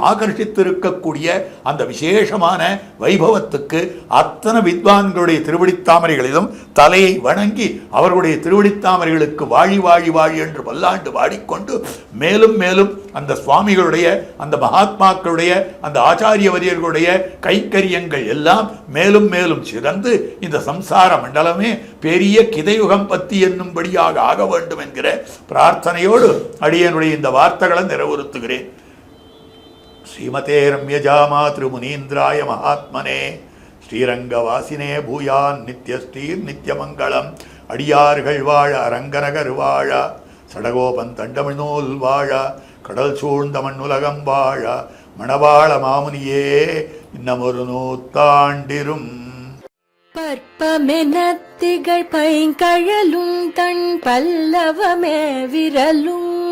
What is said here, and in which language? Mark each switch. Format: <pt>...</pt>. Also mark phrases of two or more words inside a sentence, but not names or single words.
<ta>ஆகர்ஷித்திருக்கக்கூடிய அந்த விசேஷமான வைபவத்துக்கு அத்தனை வித்வான்களுடைய திருவடித்தாமரைகளிலும் தலையை வணங்கி அவர்களுடைய திருவடித்தாமரைகளுக்கு வாழி வாழி வாழி என்று பல்லாண்டு பாடிக்கொண்டு மேலும் மேலும் அந்த சுவாமிகளுடைய அந்த மகாத்மாக்களுடைய அந்த ஆச்சாரியவரியர்களுடைய கைக்கரியங்கள் எல்லாம் மேலும் மேலும் சிறந்து இந்த சம்சார மண்டலமே பெரிய கிதையுகம் பத்தி என்னும்படியாக ஆக வேண்டும் என்கிற பிரார்த்தனையோடு அடியனுடைய இந்த வார்த்தைகளை நிறைவுறுத்துகிறேன்.</ta> <sa>श्रीमते रम्यजा मातृ मुनीन्द्राय महात्मने श्रीरङ्गवासिने भूयात् नित्यश्रीर् नित्यमङ्गलम्.</sa> <ta>அடியார்கள் வாழ அரங்கநகர் வாழ சடகோபன் தண்டமிழ்நூல் வாழ கடல் சூழ்ந்த மண்ணுலகம் வாழ மணவாள மாமுனியே இன்னமொரு நூத்தாண்டிரும். பற்பமென திகழ் பைங்கழலும் தன் பல்லவமே விரலும்.</ta>